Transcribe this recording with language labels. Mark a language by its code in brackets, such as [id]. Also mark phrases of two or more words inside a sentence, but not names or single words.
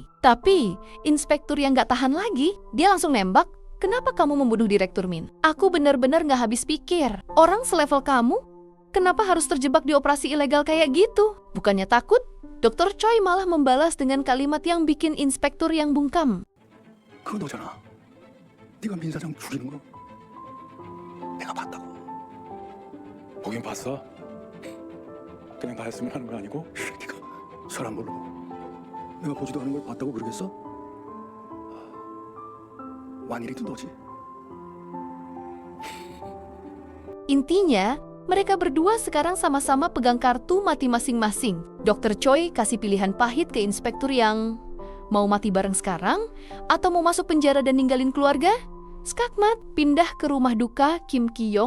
[id] Tapi, inspektur yang gak tahan lagi, dia langsung nembak, kenapa kamu membunuh Direktur Min? Aku benar-benar gak habis pikir. Orang selevel kamu, kenapa harus terjebak di operasi ilegal kayak gitu? Bukannya takut? Dr. Choi malah membalas dengan kalimat yang bikin inspektur yang bungkam. [ko] 그거 너잖아. 네가 민 사장 죽이는 거. 내가 봤다고. 보긴 봤어. 그냥 봤으면 하는 거 아니고? 네가 사람 모르고 내가 보지도 않은 걸 봤다고 그러겠어? 완일이도 너지. [id] Intinya, mereka berdua sekarang sama-sama pegang kartu mati masing-masing. Dr. Choi kasih pilihan pahit ke inspektur yang mau mati bareng sekarang atau mau masuk penjara dan ninggalin keluarga. Skakmat, pindah ke rumah duka Kim Ki-yong.